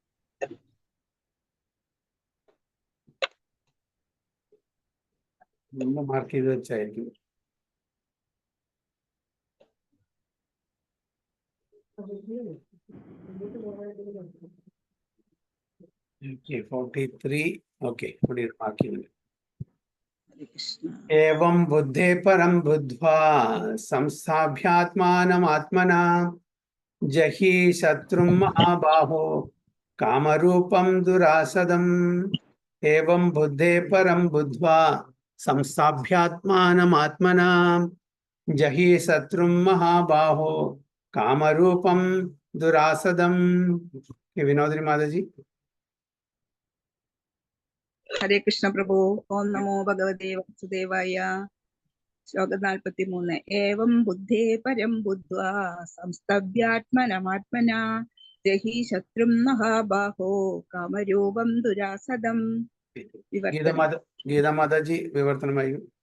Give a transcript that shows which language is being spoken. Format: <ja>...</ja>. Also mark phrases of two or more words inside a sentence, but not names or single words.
<ml>മാർക്ക് ചെയ്ത് വെച്ചായിരിക്കും.</ml> <en>Okay, 43.</en> <ml>Okay, മാർക്ക് ചെയ്യുന്നത്.</ml> <sa>एवं बुद्धे परं बुद्ध्वा संस्थाभ्यात्मानमात्मना जहि शत्रुं महाबाहो कामरूपं दुरासदम्। एवं बुद्धे परं बुद्ध्वा संस्थाभ्यात्मानमात्मना जहि शत्रुं महाबाहो कामरूपं दुरासदम्. विनोदिनी माताजी. ഹരേ കൃഷ്ണ</sa> <ml>പ്രഭു.</ml> <sa>ഓം നമോ ഭഗവതേ വാസുദേവായ. ശ്ലോകം 43. ഏവം ബുദ്ധേ പരം ബുദ്ധ്വാ സംസ്തഭ്യാത്മനമാത്മനാ ജഹി ശത്രും മഹാബാഹോ കാമരൂപം ദുരാസദം.</sa> <ml>ഗീതാ മാതാജി വിവർത്തനമായി.</ml>